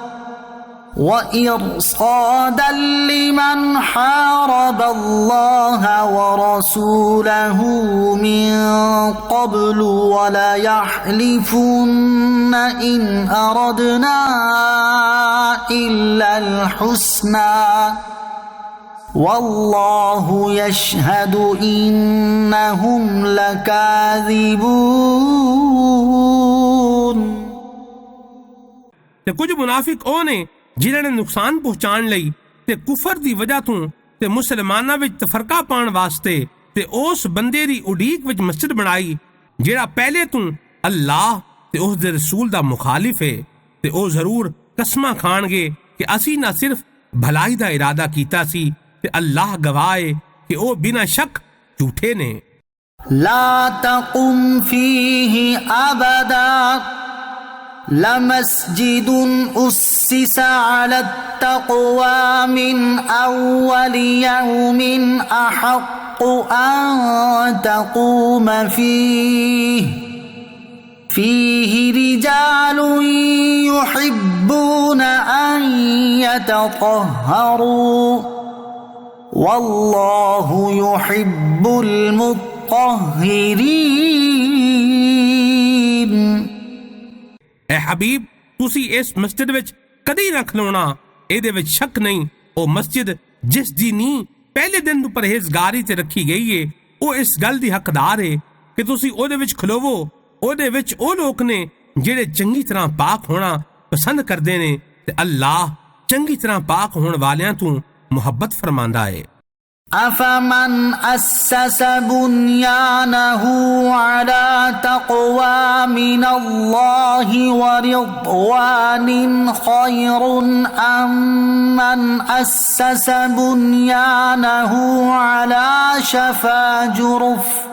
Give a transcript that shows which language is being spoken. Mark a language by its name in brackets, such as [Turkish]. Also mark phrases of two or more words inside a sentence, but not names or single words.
[Arabic] من قبل ولا يحلفن إن أردنا إلا الحسنى والله يشهد إنهم لكاذبون۔ [Punjabi] ਤੇ ਕੁਝ ਮੁਨਾਫਿਕ ਉਹ ਨੇ ਜਿਨ੍ਹਾਂ ਨੇ ਨੁਕਸਾਨ ਪਹੁੰਚਾਉਣ ਲਈ ਤੇ ਕੁਫਰ ਦੀ ਵਜ੍ਹਾ ਤੋਂ ਤੇ ਮੁਸਲਮਾਨਾਂ ਵਿੱਚ ਤਫਰਕਾ ਪਾਉਣ ਵਾਸਤੇ ਤੇ ਉਸ ਬੰਦੇ ਦੀ ਉਡੀਕ ਵਿੱਚ ਮਸਜਿਦ ਬਣਾਈ ਜਿਹੜਾ ਪਹਿਲੇ ਤੋਂ ਅੱਲਾਹ ਤੇ ਉਸ ਦੇ ਰਸੂਲ ਦਾ ਮੁਖਾਲਿਫ ਹੈ ਤੇ ਉਹ ਜ਼ਰੂਰ ਕਸਮਾਂ ਖਾਣਗੇ ਕਿ ਅਸੀਂ ਨਾ ਸਿਰਫ ਭਲਾਈ ਦਾ ਇਰਾਦਾ ਕੀਤਾ ਸੀ ਤੇ ਅੱਲਾਹ ਗਵਾਹ ਹੈ ਕਿ ਉਹ ਬਿਨਾਂ ਸ਼ੱਕ ਝੂਠੇ ਨੇ। [Arabic] لا تقم فيه أبدا لمسجد أسس على التقوى من أول يوم أحق أن تقوم فيه رجال يحبون أن يتطهروا والله يحب المطهرين۔ [Punjabi] اے حبیب ਤੁਸੀਂ ਇਸ ਮਸਜਿਦ ਵਿੱਚ ਕਦੀ ਨਾ ਖਲੋਣਾ, ਇਹਦੇ ਵਿੱਚ ਸ਼ੱਕ ਨਹੀਂ ਉਹ ਮਸਜਿਦ ਜਿਸ ਦੀ ਨੀਂਹ ਪਹਿਲੇ ਦਿਨ ਤੋਂ ਪਰਹੇਜ਼ਗਾਰੀ ਤੇ ਰੱਖੀ ਗਈ ਹੈ ਉਹ ਇਸ ਗੱਲ ਦੀ ਹੱਕਦਾਰ ਹੈ ਕਿ ਤੁਸੀਂ ਉਹਦੇ ਵਿੱਚ ਖਲੋਵੋ। ਉਹਦੇ ਵਿੱਚ ਉਹ ਲੋਕ ਨੇ ਜਿਹੜੇ ਚੰਗੀ ਤਰ੍ਹਾਂ ਪਾਕ ਹੋਣਾ ਪਸੰਦ ਕਰਦੇ ਨੇ ਤੇ ਅੱਲਾਹ ਚੰਗੀ ਤਰ੍ਹਾਂ ਪਾਕ ਹੋਣ ਵਾਲਿਆਂ ਤੋਂ ਮੁਹੱਬਤ ਫਰਮਾਂਦਾ ਹੈ। [Arabic] أفمن أسس بنيانه على تقوى من الله ورضوان خير أم من أسس بنيانه على شفا جرف